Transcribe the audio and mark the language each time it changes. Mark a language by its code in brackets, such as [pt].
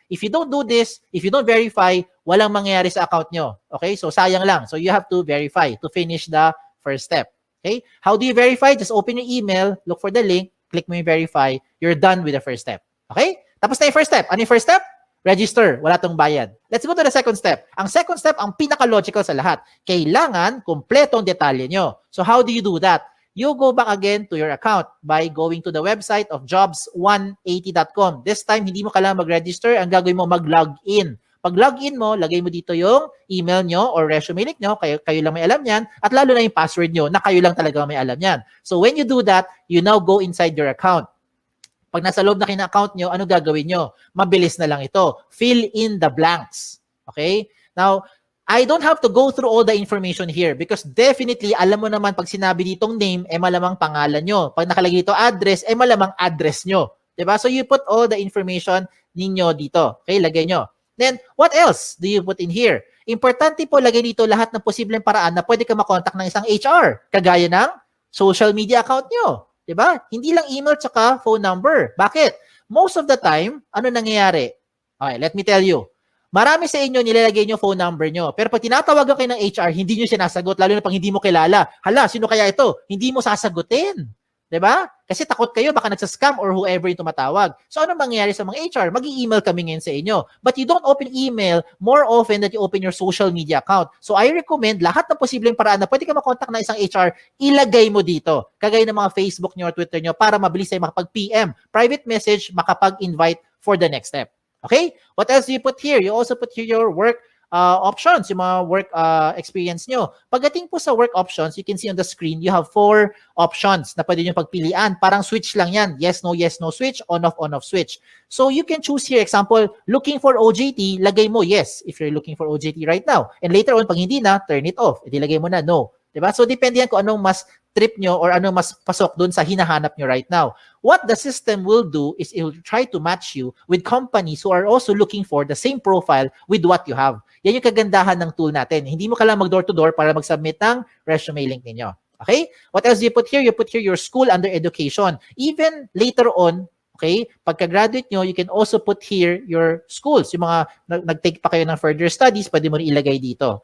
[en] If you don't do this, if you don't verify, [tl] walang mangyayari sa account nyo. [en] Okay? So [tl] sayang lang. [en] So you have to verify to finish the first step. Okay? How do you verify? Just open your email, look for the link, click mo yung verify, you're done with the first step. [tl] Okay? Tapos na yung first step. Ano yung first step? Register. Wala tong bayad. [en] Let's go to the second step. [tl] Ang second step, ang pinaka-logical sa lahat. Kailangan kumpleto ang detalye nyo. [en] So how do you do that? You go back again to your account by going to the website of jobs180.com. This time, [tl] hindi mo kailangan mag-register. Ang gagawin mo, mag-login. Pag login mo, lagay mo dito yung email nyo or resume link nyo, kayo lang may alam yan, at lalo na yung password nyo na kayo lang talaga may alam yan. [en] So when you do that, you now go inside your account. [tl] Pag nasa loob na kayo ng account nyo, ano gagawin nyo? Mabilis na lang ito. [en] Fill in the blanks. Okay? Now, I don't have to go through all the information here because definitely, [tl] alam mo naman pag sinabi ditong name, malamang pangalan nyo. Pag nakalagay dito address, malamang address nyo. Diba? [en] So you put all the information [tl] ninyo dito. Okay? Lagay nyo. [en] Then, what else do you put in here? [tl] Importante po, lagay dito lahat ng posibleng paraan na pwede ka makontak ng isang HR. Kagaya ng social media account nyo. Diba? Hindi lang email tsaka phone number. Bakit? [en] Most of the time, [tl] ano nangyayari? [en] Okay, let me tell you. [tl] Marami sa inyo nilalagay nyo phone number nyo. Pero pag tinatawagan kayo ng HR, hindi nyo sinasagot. Lalo na pag hindi mo kilala. Hala, sino kaya ito? Hindi mo sasagutin. Diba? Kasi takot kayo, baka nagsascam or whoever yung tumatawag. So ano mangyayari sa mga HR? Mag-i-email kami ngayon sa inyo. [en] But you don't open email more often than you open your social media account. So I recommend [tl] lahat ng posibleng paraan na pwede ka makontak na isang HR, ilagay mo dito. Kagaya ng mga Facebook nyo or Twitter nyo para mabilis tayo makapag-PM. [en] Private message, makapag-invite for the next step. Okay? What else do you put here? You also put here your work options, [tl] yung mga work experience nyo. Pagdating po sa [en] work options, you can see on the screen, you have 4 options [tl] na pwede nyo pagpilian. Parang switch lang yan. [en] Yes, no switch, on, off switch. So you can choose here, example, looking for OJT, lagay mo yes if you're looking for OJT right now. And later on, [tl] pag hindi na, [en] turn it off. [tl] Edi lagay mo na no. Diba? So depende yan kung anong mas trip nyo or anong mas pasok dun sa hinahanap nyo right now. [en] What the system will do is it will try to match you with companies who are also looking for the same profile with what you have. [tl] Yan yung kagandahan ng tool natin. Hindi mo kailangan mag-door-to-door para mag-submit ng resume link ninyo. Okay? [en] What else do you put here? You put here your school under education. Even later on, okay, [tl] pagka-graduate nyo, [en] you can also put here your schools. [tl] Yung mga nag-take pa kayo ng further studies, pwede mo rin ilagay dito.